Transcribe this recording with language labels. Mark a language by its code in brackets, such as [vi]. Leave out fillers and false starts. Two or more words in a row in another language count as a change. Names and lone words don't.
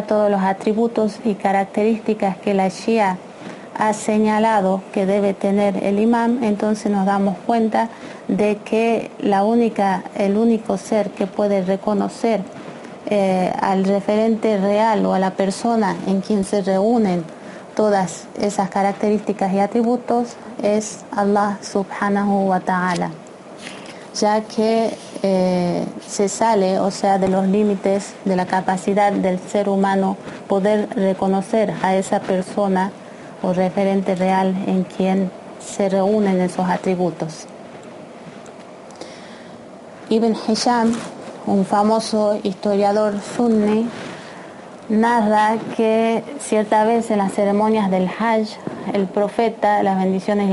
[es] todos los atributos y características que la Shia ha señalado que debe tener el imam, entonces nos damos cuenta de que el único ser que puede reconocer al referente real o a la persona en quien se reúnen todas esas características y atributos es [ar] الله سبحانه وتعالى, [es] ya que se sale, o sea, de los límites de la capacidad del ser humano poder reconocer a esa persona o referente real en quien se reúnen esos atributos. Ibn Hisham, un famoso historiador sunni, narra que cierta vez en las ceremonias del Hajj, el profeta, las bendiciones y